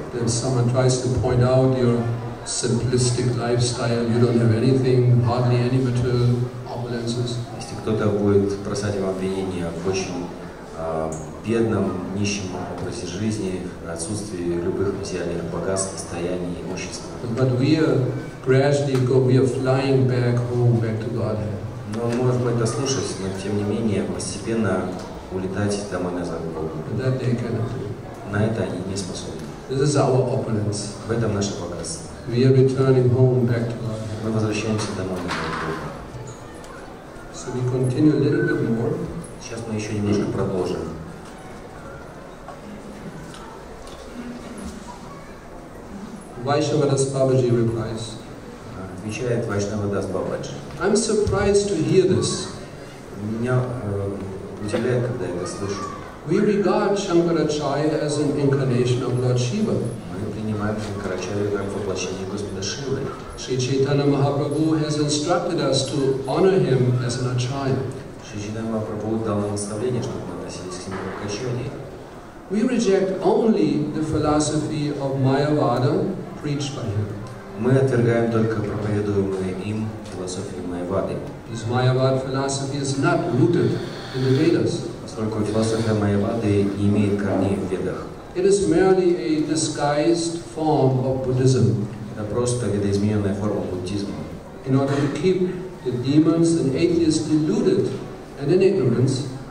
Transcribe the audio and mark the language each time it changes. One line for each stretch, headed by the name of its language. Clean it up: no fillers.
English: If someone tries to point out your simplistic lifestyle, you don't have anything, hardly any material opulences.
Russian: Если кто-то будет бросать вам обвинения в очень бедном, нищем образе жизни, отсутствии любых материальных богатств, состояний, имущества.
English: But we are gradually we are flying back home, back to Godhead.
Russian: Но он может это слушать, но тем не менее постепенно улетать домой назад к Богу.
English: That they cannot do.
Russian: На это они не способны.
English: This is our opulence.
Russian: В этом наше богатство.
English: We are returning home, back to Godhead.
Russian: Мы возвращаемся домой назад к Богу.
English: So we continue a little bit more.
Russian: Сейчас мы еще немножко продолжим.
English: Vaishnavadas Babaji replies.
Russian: Отвечает Вайшнавадас Бабаджи.
English: I'm surprised to hear this.
Russian: Меня удивляет, когда я это слышу.
English: We regard Shankaracharya as an incarnation of Lord Shiva.
Russian: Мы принимаем Шанкарачарью как воплощение Господа Шивы.
English: Sri Chaitanya Mahaprabhu has instructed us to honor him as an acharya.
Russian: Шри Чайтанья Махапрабху дал нам наставление, чтобы мы относились к нему как к ачарье.
English: We reject only the philosophy of Mayavada preached by him.
Russian: Мы отвергаем только проповедуемые им философию Майявады.
English: This Mayavad philosophy is not rooted in the Vedas.
Russian: Поскольку философия Майявады не имеет корней в Ведах.
English: It is merely a disguised form of Buddhism.
Russian: Это просто видоизмененная форма буддизма.
English: In order to keep the demons and atheists deluded and in ignorance,